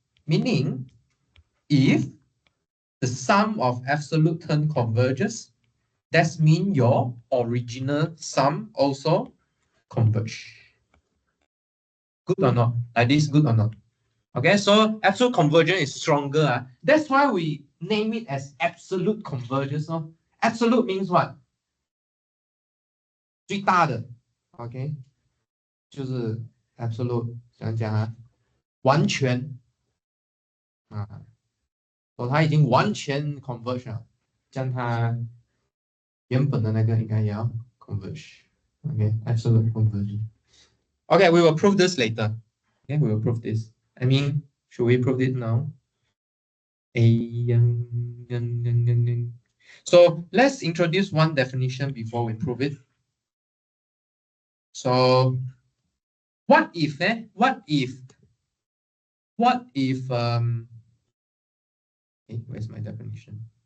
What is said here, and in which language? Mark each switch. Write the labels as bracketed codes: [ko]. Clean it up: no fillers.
[en] Meaning if the sum of absolute term converges, that means your original sum also converge. Good or not? Like this, good or not? Okay, so absolute convergence is stronger. That's why we name it as absolute convergence. Absolute means what? [zh] 最大的 ，OK， 就是 absolute， 怎样讲完全它已经完全 converge 了，将它原本的那个应该也要 converge。OK，absolute convergence。 [en] Okay, we will prove this later. Okay, we will prove this. I mean, should we prove it now? So let's introduce one definition before we prove it. So what if where's my definition?